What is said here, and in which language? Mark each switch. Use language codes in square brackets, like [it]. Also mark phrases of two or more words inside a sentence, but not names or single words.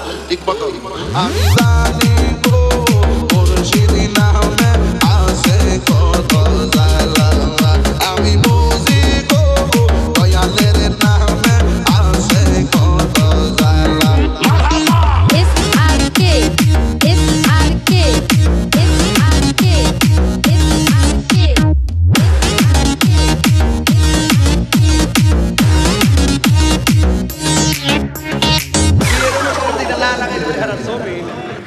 [bn] ঠিক মতো আমি জানি গো মুর্শিদি নামে আছে কত জ্বালা আমি বুঝি গো দয়ালের নামে আছে কত জ্বালা SRK SRK SRK SRK [tl] Hindi ka lalaki ng harap sa amin.